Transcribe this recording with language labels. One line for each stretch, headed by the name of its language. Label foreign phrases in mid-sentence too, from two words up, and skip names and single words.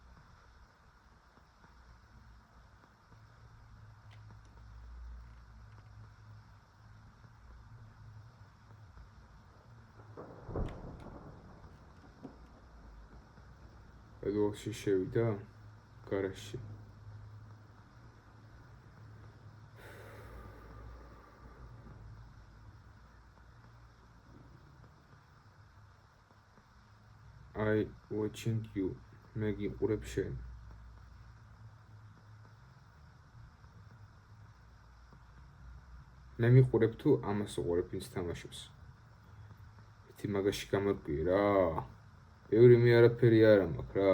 Georgian: Edwardში შევიდა გარაჟში.
English: I watching you.
Georgian: მე გიყურებ შენ. მე მიყურებ თუ ამას უყურებ ვინც თამაშობს. ეთი მაგაში გამარკვიე რა. ბევრი მე არაფერი არ მაქვს რა.